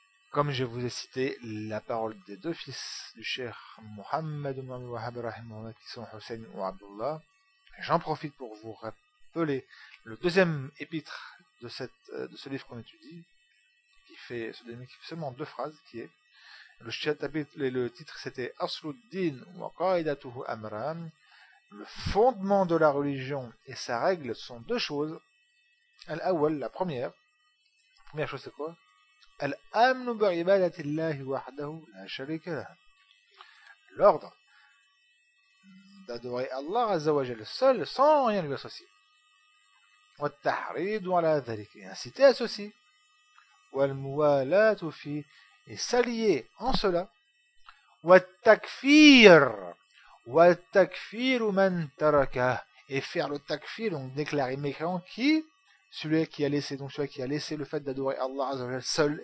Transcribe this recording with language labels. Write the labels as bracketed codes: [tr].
[fr] Comme je vous ai cité la parole des deux fils du cheikh Mohammed ibn Wahhab rahimahullah qui sont Hussein ou Abdullah, j'en profite pour vous rappeler le deuxième épître de ce livre qu'on étudie, qui fait seulement deux phrases, qui est le titre c'était [ar] Asluddin wa qaidatuhu amran, [fr] le fondement de la religion et sa règle sont deux choses. Al-Awwal, la première chose c'est quoi? [ar] الأمن بعبادة الله وحده لا شريك له. [fr] L'ordre d'adorer Allah عز وجل seul sans rien lui associer. [ar] والتحريض على ذلك [fr] inciter à ceci. [ar] والموالاة فيه [fr] et s'allier en cela. [ar] والتكفير والتكفير من تركه [fr] et faire le takfir, donc déclarer mécréant qui celui qui a laissé, donc celui qui a laissé le fait d'adorer Allah Azza wa Jalla seul.